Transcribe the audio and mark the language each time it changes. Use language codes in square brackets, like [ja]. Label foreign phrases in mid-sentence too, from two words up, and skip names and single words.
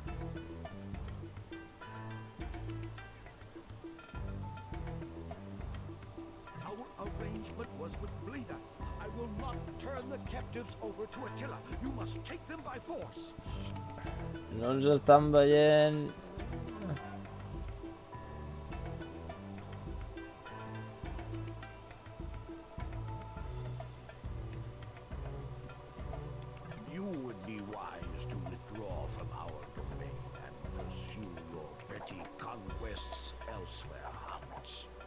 [en] Our arrangement was with Bleda. I will not turn the captives over to Attila. You must take them by force. [ca] No ens estan veient. [en] You would be wise to withdraw from our domain and pursue your petty conquests elsewhere, Hans.